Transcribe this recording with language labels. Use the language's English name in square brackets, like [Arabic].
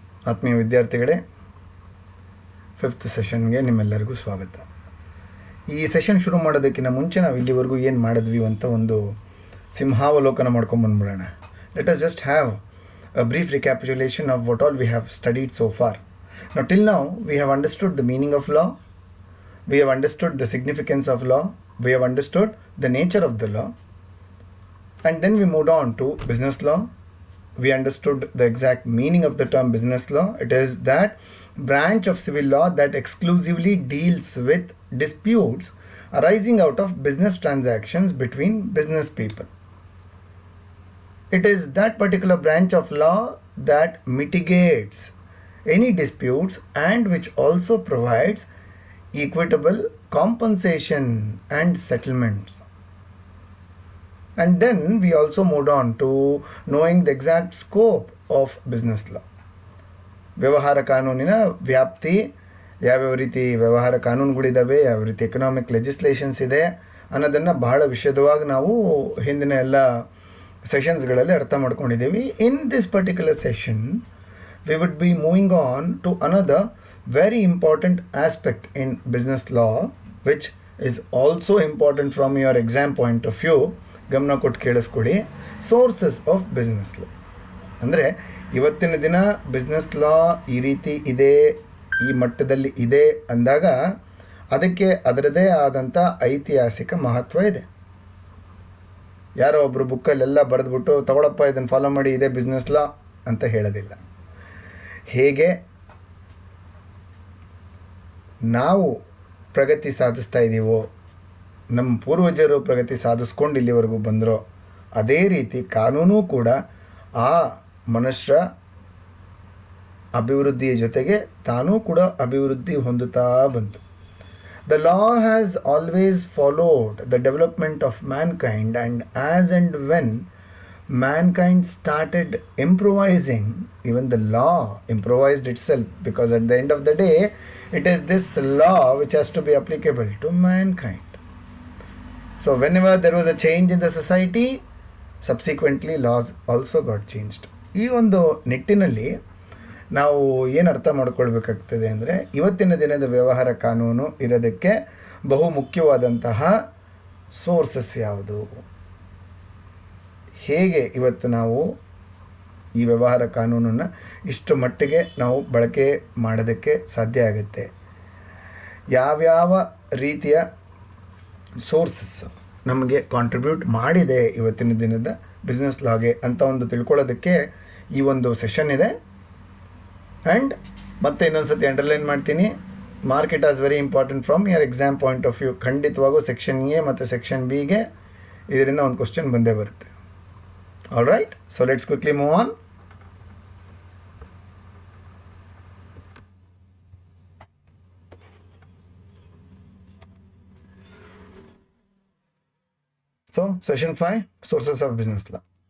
[Kannada] ಆತ್ಮೀಯ ವಿದ್ಯಾರ್ಥಿಗಳೇ, ಫಿಫ್ತ್ ಸೆಷನ್ಗೆ ನಿಮ್ಮೆಲ್ಲರಿಗೂ ಸ್ವಾಗತ. ಈ ಸೆಷನ್ ಶುರು ಮಾಡೋದಕ್ಕಿಂತ ಮುಂಚೆ ನಾವು ಇಲ್ಲಿವರೆಗೂ ಏನು ಮಾಡಿದ್ವಿ ಅಂತ ಒಂದು ಸಿಂಹಾವಲೋಕನ ಮಾಡ್ಕೊಂಬಂದ್ಬಿಡೋಣ. [English] Let us just have a brief recapitulation of what all we have studied so far. Now till now we have understood the meaning of law, we have understood the significance of law, we have understood the nature of the law, and then we moved on to business law. We understood the exact meaning of the term business law. It is that branch of civil law that exclusively deals with disputes arising out of business transactions between business people. It is that particular branch of law that mitigates any disputes and which also provides equitable compensation and settlements. And then we also moved on to knowing the exact scope of business law. [Kannada] ವ್ಯವಹಾರ ಕಾನೂನಿನ ವ್ಯಾಪ್ತಿ, ಯಾವ್ಯಾವ ರೀತಿ ವ್ಯವಹಾರ ಕಾನೂನುಗಳಿದ್ದಾವೆ, ಯಾವ ರೀತಿ economic legislations ಇದೆ ಅನ್ನೋದನ್ನು ಬಹಳ ವಿಶದವಾಗಿ ನಾವು ಹಿಂದಿನ ಎಲ್ಲ ಸೆಷನ್ಸ್ಗಳಲ್ಲಿ ಅರ್ಥ ಮಾಡ್ಕೊಂಡಿದ್ದೀವಿ. [English] In this particular session we would be moving on to another very important aspect in business law, which is also important from your exam point of view. [Kannada] ಗಮನ ಕೊಟ್ಟು ಕೇಳಿಸ್ಕೊಳ್ಳಿ. ಸೋರ್ಸಸ್ ಆಫ್ ಬಿಸ್ನೆಸ್ ಲಾ ಅಂದರೆ ಇವತ್ತಿನ ದಿನ ಬಿಸ್ನೆಸ್ ಲಾ ಈ ರೀತಿ ಇದೆ, ಈ ಮಟ್ಟದಲ್ಲಿ ಇದೆ ಅಂದಾಗ ಅದಕ್ಕೆ ಅದರದೇ ಆದಂಥ ಐತಿಹಾಸಿಕ ಮಹತ್ವ ಇದೆ. ಯಾರೋ ಒಬ್ಬರು ಬುಕ್ಕಲ್ಲೆಲ್ಲ ಬರೆದ್ಬಿಟ್ಟು ತಗೊಳಪ್ಪ ಇದನ್ನು ಫಾಲೋ ಮಾಡಿ ಇದೇ ಬಿಸ್ನೆಸ್ ಲಾ ಅಂತ ಹೇಳೋದಿಲ್ಲ. ಹೇಗೆ ನಾವು ಪ್ರಗತಿ ಸಾಧಿಸ್ತಾ ಇದ್ದೀವೋ, ನಮ್ಮ ಪೂರ್ವಜರು ಪ್ರಗತಿ ಸಾಧಿಸ್ಕೊಂಡು ಇಲ್ಲಿವರೆಗೂ ಬಂದರೋ, ಅದೇ ರೀತಿ ಕಾನೂನು ಕೂಡ ಆ ಮನುಷ್ಯರ ಅಭಿವೃದ್ಧಿಯ ಜೊತೆಗೆ ತಾನೂ ಕೂಡ ಅಭಿವೃದ್ಧಿ ಹೊಂದುತ್ತಾ ಬಂತು. [English] The law has always followed the development of mankind, and as and when mankind started improvising, even the law improvised itself, because at the end of the day it is this law which has to be applicable to mankind. So whenever there was a change in the society, subsequently laws also got changed. [Kannada] ಈ ಒಂದು ನಿಟ್ಟಿನಲ್ಲಿ ನಾವು ಏನು ಅರ್ಥ ಮಾಡ್ಕೊಳ್ಬೇಕಾಗ್ತದೆ ಅಂದರೆ, ಇವತ್ತಿನ ದಿನದ ವ್ಯವಹಾರ ಕಾನೂನು ಇರೋದಕ್ಕೆ ಬಹು ಮುಖ್ಯವಾದಂತಹ ಸೋರ್ಸಸ್ ಯಾವುದು, ಹೇಗೆ ಇವತ್ತು ನಾವು ಈ ವ್ಯವಹಾರ ಕಾನೂನನ್ನು ಇಷ್ಟು ಮಟ್ಟಿಗೆ ನಾವು ಬಳಕೆ ಮಾಡೋದಕ್ಕೆ ಸಾಧ್ಯ ಆಗುತ್ತೆ, ಯಾವ್ಯಾವ ರೀತಿಯ ಸೋರ್ಸಸ್ ನಮಗೆ ಕಾಂಟ್ರಿಬ್ಯೂಟ್ ಮಾಡಿದೆ ಇವತ್ತಿನ ದಿನದ ಬಿಸ್ನೆಸ್ ಲಾಗೆ ಅಂತ ಒಂದು ತಿಳ್ಕೊಳ್ಳೋದಕ್ಕೆ ಈ ಒಂದು ಸೆಷನ್ ಇದೆ. [English] and [Kannada] ಮತ್ತೆ ಇನ್ನೊಂದು ಸತಿ ಅಂಡರ್ಲೈನ್ ಮಾಡ್ತೀನಿ, [English] Market as very important from your exam point of view. [Kannada] ಖಂಡಿತವಾಗೂ ಸೆಕ್ಷನ್ ಎ ಮತ್ತು ಸೆಕ್ಷನ್ ಬಿಗೆ ಇದರಿಂದ ಒಂದು ಕ್ವಶನ್ ಬಂದೇ ಬರುತ್ತೆ. [English] All right, so let's quickly move on. So, session 5, sources of business law.